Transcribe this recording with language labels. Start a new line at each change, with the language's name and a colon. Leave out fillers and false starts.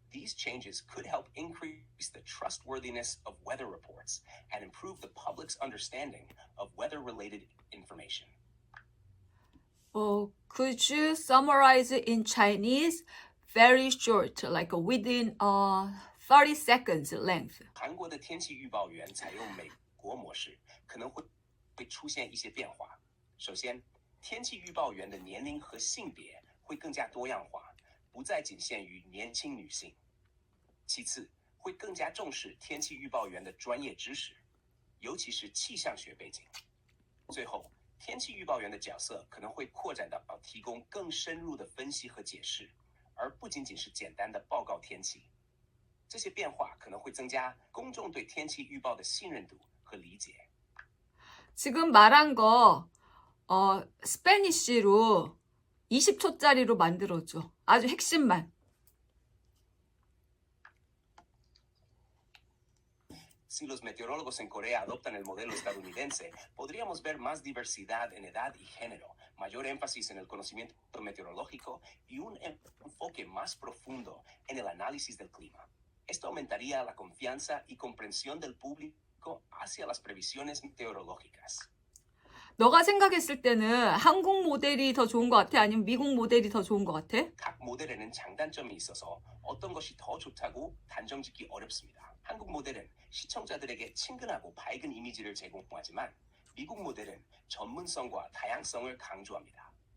English: These changes could help increase the trustworthiness of weather reports and improve the public's understanding of weather-related information. Could you summarize it in Chinese? Very short, like within 30 seconds length.
Chinese: 韩国的天气预报员采用美国模式，可能会出现一些变化。首先，天气预报员的年龄和性别会更加多样化，不再仅限于年轻女性。其次，会更加重视天气预报员的专业知识，尤其是气象学背景。最后，天气预报员的角色可能会扩展到提供更深入的分析和解释，而不仅仅是简单的报告天气。这些变化可能会增加公众对天气预报的信任度和理解。
Korean: 지금 말한 거 스페니쉬로 20초짜리로 만들어줘. 아주 핵심만.
Spanish: Si los meteorólogos en Corea adoptan el modelo estadounidense, podríamos ver más diversidad en edad y género, mayor énfasis en el conocimiento meteorológico y un enfoque más profundo en el análisis del clima. Esto aumentaría la confianza y comprensión del público hacia las previsiones meteorológicas.
Korean: 너가 생각했을 때는 한국 모델이 더 좋은 것 같아? 아니면 미국 모델이 더 좋은 것 같아? 각 모델에는 장단점이 있어서 어떤 것이 더 좋다고 단정짓기 어렵습니다. 한국 모델은 시청자들에게 친근하고 밝은 이미지를 제공하지만 미국 모델은 전문성과 다양성을 강조합니다.